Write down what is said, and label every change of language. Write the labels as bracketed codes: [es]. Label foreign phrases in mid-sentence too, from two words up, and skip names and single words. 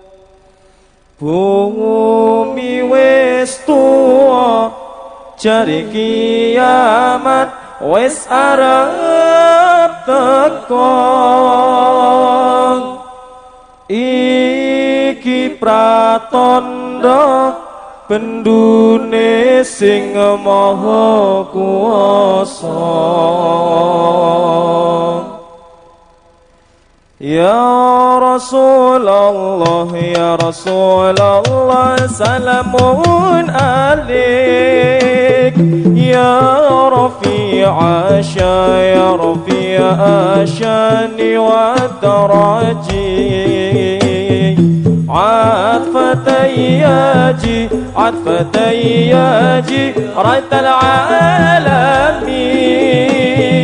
[jv] Bumi wis tuwa jare kiamat wis arep teko. Iki pratandha bendune sing maha kuwasa. [ar] Ya Rasulullah, ya Rasulullah, salamun alaik. Ya Rafi'a ya Rafi'a syani wa daraji. عطفتياجي عطفتياجي رد العالمين.